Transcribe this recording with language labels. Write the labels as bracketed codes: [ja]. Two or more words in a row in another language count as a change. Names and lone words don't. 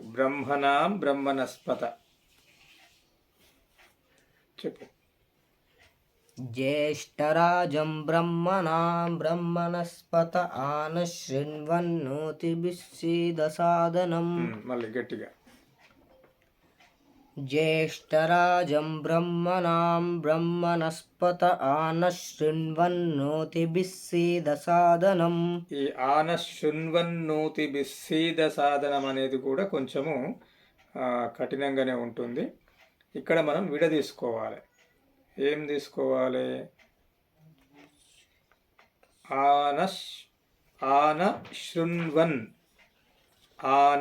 [sa] బ్రహ్మణాం బ్రహ్మణస్పత. చెప్పు. జ్యేష్ఠరాజం బ్రహ్మణాం బ్రహ్మణస్పత ఆనశృణ్వన్నోతిభిస్సీదసాదనం. [te] మళ్ళీ గట్టిగా. [sa] ज्येष्ठराजं ब्रह्मणां ब्रह्मणस्पत आनशृण्वन्नोतिभिः सीदसादनम्. [te] ఈ [sa] ఆన శృణ్వన్నోతి బిస్సీద సాధనం [te] అనేది కూడా కొంచెము కఠినంగానే ఉంటుంది. ఇక్కడ మనం విడదీసుకోవాలి. ఏం తీసుకోవాలి? [sa] ఆన శృణ్వన్, ఆన